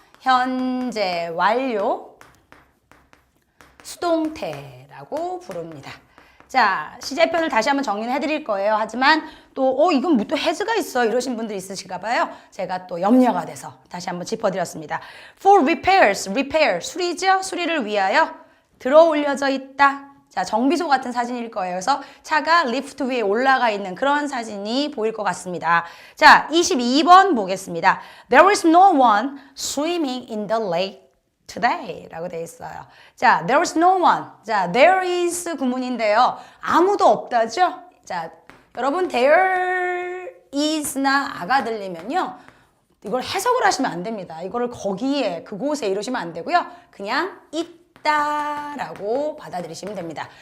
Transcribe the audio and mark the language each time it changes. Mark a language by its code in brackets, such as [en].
[ko] 현재 완료 수동태라고 부릅니다. 자, 시제편을 다시 한번 정리를 해드릴 거예요. 하지만 또 이건 뭐 또 has가 있어 이러신 분들 있으실까 봐요. 제가 또 염려가 돼서 다시 한번 짚어드렸습니다. [en] For repairs, repair, [ko] 수리죠? 수리를 위하여 들어 올려져 있다. 자, 정비소 같은 사진일 거예요. 그래서 차가 리프트 위에 올라가 있는 그런 사진이 보일 것 같습니다. 자, 22번 보겠습니다. [en] There is no one swimming in the lake today [ko] 라고 되어 있어요. [en] 자, there is no one. [ko] 자, [en] there is [ko] 구문인데요. 아무도 없다죠? 자, 여러분 [en] there is [ko] 나 아가 들리면요. 이걸 해석을 하시면 안 됩니다. 이거를 거기에, 그곳에 이러시면 안 되고요. 그냥 있다라고 받아들이시면 됩니다.